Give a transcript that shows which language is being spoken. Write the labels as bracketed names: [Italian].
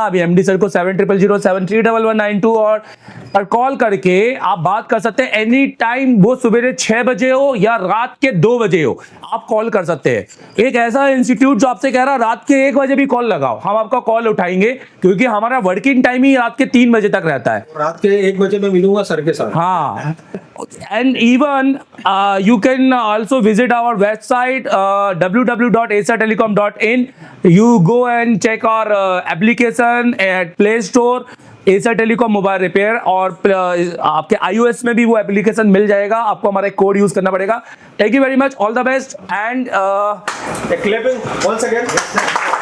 [Hindi] अभी MD sir को 7000731192 और कॉल करके आप बात कर सकते हैं एनी टाइम। वो सुबह 6 बजे हो या रात के 2 बजे हो, आप कॉल कर सकते हैं। एक ऐसा इंस्टीट्यूट जो आपसे कह रहा है रात के 1 बजे भी कॉल लगाओ, हम आपका कॉल उठाएंगे, क्योंकि हमारा वर्किंग टाइम ही रात के 3 बजे तक रहता है। रात के 1 बजे मैं मिलूंगा सर के साथ। [English] हाँ, and even you can also visit our website www.acertelecom.in. You go and check our application at Play Store, [Hindi] Acer telecom mobile repair, और आपके iOS में भी वो एप्लीकेशन मिल जाएगा। आपको हमारा एक कोड यूज करना पड़ेगा। [English] Thank you very much, all the best and clapping once again.